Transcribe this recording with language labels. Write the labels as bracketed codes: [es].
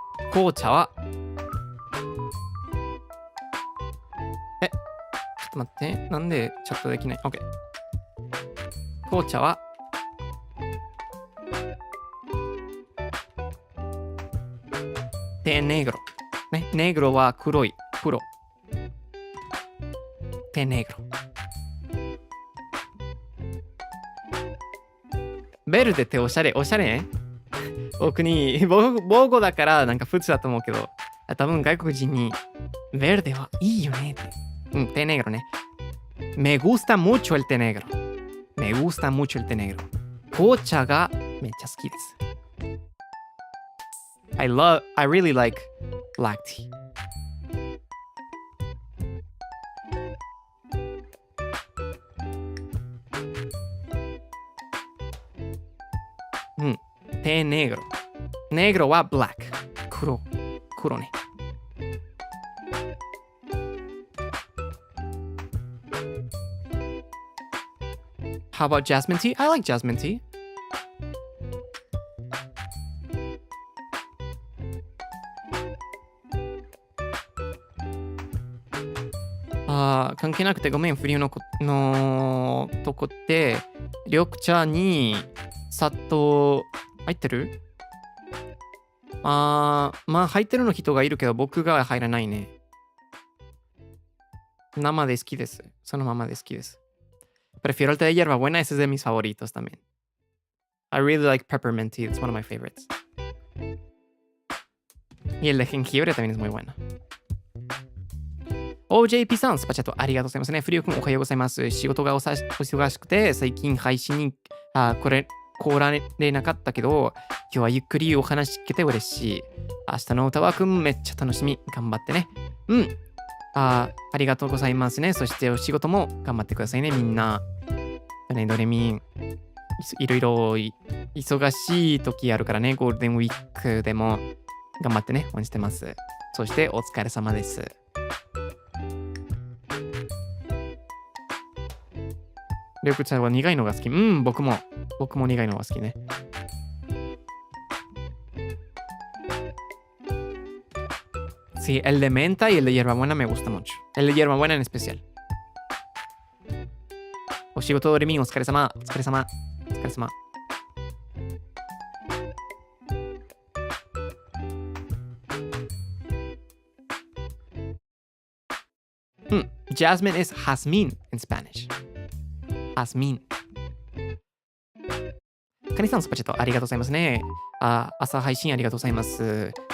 [ja] 紅茶はちょっと待って。なんでチャットできない？ OK。紅茶はté negro。ね。negro は黒い。黒。 [es] té negro。ベルデっておしゃれ。おしゃれね。母語だからなんか普通だと思うけど、多分外国人にベルデはいいよねって。 té negro ね。 me gusta mucho el té negro。 me gusta mucho el té negro。 [ja] 紅茶がめっちゃ好きです。 [en] I really like black tea。 [es] té negro。 negro は black。 [ja] 黒ね。 [en] How about jasmine tea? I like jasmine tea. [ja] 関係なくてごめん。フリーのとこって緑茶に砂糖入ってる？まあ入ってるの人がいるけど僕が入らないね。生で好きです。そのままで好きです。 [es] Prefiero el té de hierbabuena, ese es de mis favoritos también. [en] I really like peppermint tea, it's one of my favorites. [es] Y el de jengibre también es muy bueno. [ja] OJP さん、スパチャットありがとうございますね。フリオ君おはようございます。仕事がお忙しくて、最近配信に来られなかったけど、今日はゆっくりお話聞けて嬉しい。明日の歌はくんめっちゃ楽しみ。頑張ってね。ありがとうございますね。そしてお仕事も頑張ってくださいね、みんな。ね、ドレミン、いろいろ忙しい時あるからね、ゴールデンウィークでも頑張ってね、応援してます。そしてお疲れ様です。りょうくちゃんは苦いのが好き。僕も苦いのが好きね。 [es] Sí, el de menta y el de hierbabuena me gusta mucho. El de hierbabuena en especial. [ja] お仕事ドレミンお疲れ様。お疲れ様。お疲れ様。 [en] Jasmine is jazmín in Spanish. [es] Jazmín. [ja] カニさんスパチャットありがとうございますね。朝配信ありがとうございます。